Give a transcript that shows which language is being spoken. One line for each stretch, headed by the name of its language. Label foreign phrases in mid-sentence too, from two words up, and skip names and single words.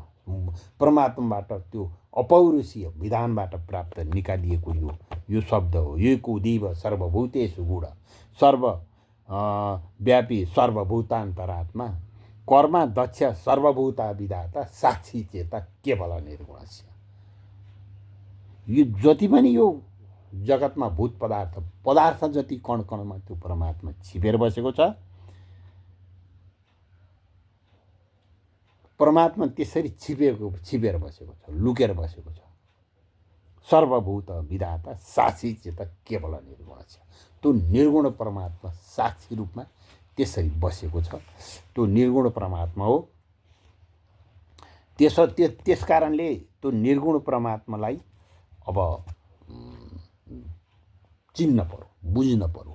Nepali: परमात्माबाट त्यो अपौरुषीय विधानबाट प्राप्त निकालिएको यो शब्द हो।
Sanskrit: एको देव सर्वभूतेषु गुण सर्वव्यापी सर्वभूतान्तरात्मा। कर्म दक्ष सर्वभूता विधाता साक्षी चेता केवल निर्गुणस्य।
Nepali: यो जति पनि यो जगतमा भूत पदार्थ जति कण कणमा त्यो परमात्मा छिपेर बसेको छ। परमात्मा त्यसरी छिपेर बसेको छ, लुकेर बसेको छ।
Sanskrit: सर्वभूत विधाता साक्षी चेत केवल निर्गुणस्य।
Nepali: त्यो निर्गुण परमात्मा साक्षी रूपमा त्यसरी बसेको छ। त्यो निर्गुण परमात्मा हो। त्यस कारणले त्यो निर्गुण परमात्मालाई अब चिन्न पर्यो, बुझ्न पर्यो।